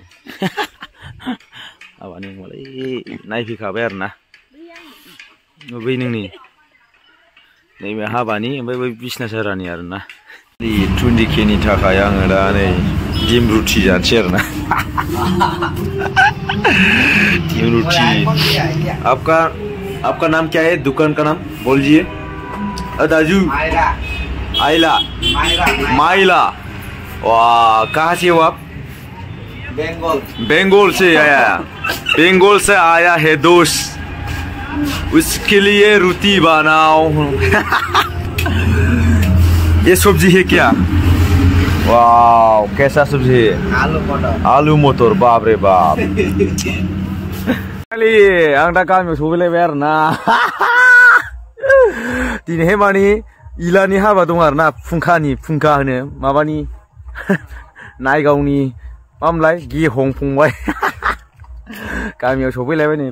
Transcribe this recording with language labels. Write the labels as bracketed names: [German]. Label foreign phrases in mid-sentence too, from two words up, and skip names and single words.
[Bodo] हाबानि अमालाय नायफैखाबाय आरोना बै नोंनि नैबे हाबानि, ओमफ्राय बै बिसना सारानि आरोना। 20k नि थाखाय आङो दा नै डिम रुटि जानोसै आरोना। डिम रुटि। [Hindi] आपका नाम क्या है? दुकान का नाम बोलिए। [Nepali] दाजू आइला माइला। [Hindi] वाह, कहाँ से हो आप? बंगाल से आया, बंगाल से आया है दोस्त, उसके लिए रोटी बनाओ। ये सब्जी है क्या? वाह, कैसा सब्जी है? आलू मटर। बाप रे बाप। [Bodo] आं दा गामियाव सफैलायबाय आरोना। दिनैहाय माने इलानि हाबा दं आरोना, फुंखा होनो माबानि नायगावनि मामोनलाय गेहं फंबाय। गामियाव सफैलायबाय नै।